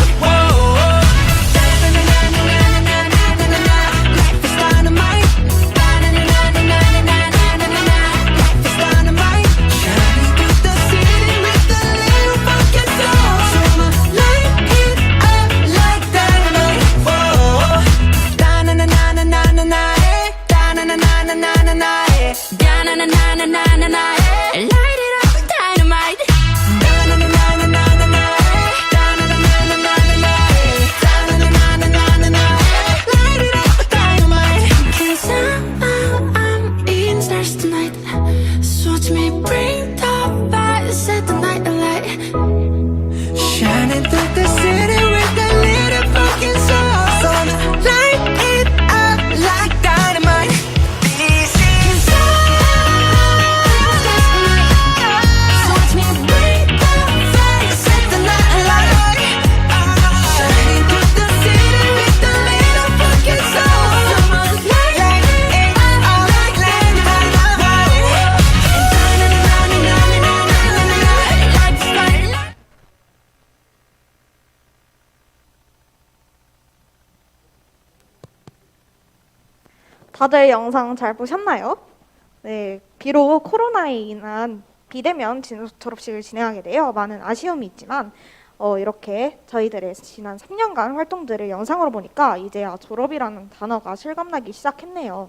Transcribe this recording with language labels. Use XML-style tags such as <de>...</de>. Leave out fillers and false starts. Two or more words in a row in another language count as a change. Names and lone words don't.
<en>Whoa, life is dynamite. Life is dynamite. Shining through the city with a little funky soul. So I'ma light it up like dynamite. Whoa, da-na-na-na-na-na-na, da-na-na-na-na-na-na, Da-na-na-na-na-na-na, light it up with dynamite da-na-na-na-na-na-na, da-na-na-na-na-na-na, da-na-na-na-na-na-na, light it up with dynamite. 'Cause I'm in stars tonight So watch me bring the fire Set the night alight Shining through the city with a little funky soul. So I'ma light it up like dynamite. This is So watch me bring the fire Set the night alight shining through the city with a little funky soul. So I'ma light it up like dynamite.</en> <ko>다들 영상 잘 보셨나요? 네, 비록 코로나에 인한 비대면 졸업식을 진행하게 되어 많은 아쉬움이 있지만 이렇게 저희들의 지난 3년간 활동들을 영상으로 보니까 이제야 졸업이라는 단어가 실감나기 시작했네요.</ko>